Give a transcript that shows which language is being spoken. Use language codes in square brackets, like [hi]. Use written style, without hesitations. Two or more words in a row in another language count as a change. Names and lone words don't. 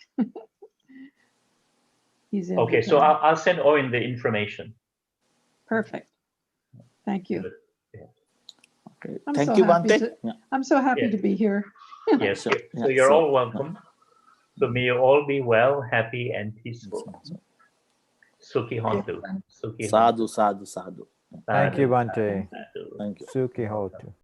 [en] He's in Okay, so Japan. I'll send Owen the information. Perfect. Thank you. Okay. I'm Thank so you, happy Bhante. to- Yeah. I'm so happy Yeah. to be here. Yes. Sure. So Yeah, you're so- all welcome. So may you all be well, happy, and peaceful. [pi] Sukhi Hontu. Sukhi Sadhu, sadhu, sadhu. Hontu. [en] Thank you, [pi] Sadhu, [en] Bhante. [pi] sadhu. [en] Thank you. [pi] Suki Hotu.